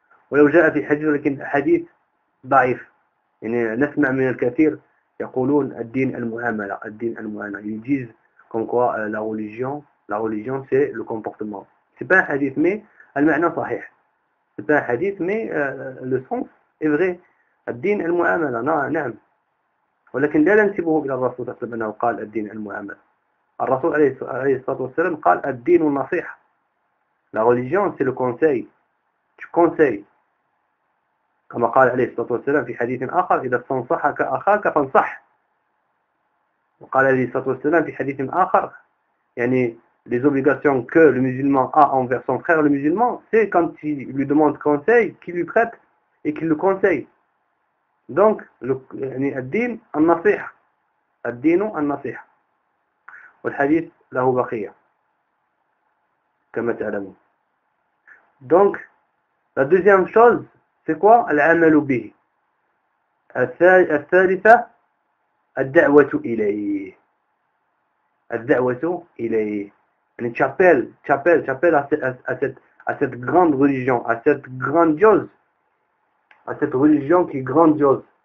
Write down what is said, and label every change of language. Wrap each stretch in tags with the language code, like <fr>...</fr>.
<ar>ولو جاء في حديث لكن حديث ضعيف. يعني نسمع من الكثير يقولون الدين المعاملة.</ar> <fr>Ils disent comme quoi la religion c'est le comportement. C'est pas un hadith mais</fr> <ar>المعنى صحيح.</ar> <fr>C'est pas un hadith mais le sens est vrai.</fr> <ar>الدين المعاملة نعم. ولكن لا ننسبه إلى الرسول صلى الله عليه وسلم أنه قال الدين المعاملة. الرسول عليه الصلاة والسلام قال الدين النصيحة.</ar> <fr>La religion c'est le conseil. Tu conseilles.</fr> <ar>كما قال عليه الصلاة والسلام في حديث آخر إذا استنصحك أخاك فانصح. وقال عليه الصلاة والسلام في حديث آخر يعني</ar> <fr>les obligations que le musulman a envers son frère le musulman, c'est quand il lui demande conseil, qu'il lui prête et qu'il le conseille.</fr> <ar>Donc, يعني الدين النصيحة. الدين النصيحة. والحديث له بقية كما تعلمون.</ar> <fr>Donc, la deuxième chose, c'est quoi?</fr> <ar>العمل به. الثالثة الدعوة إليه. الدعوة إليه.</ar> <fr>يعني tu appelles à cette grande religion, à cette grandiose, à cette religion qui est grandiose.</fr>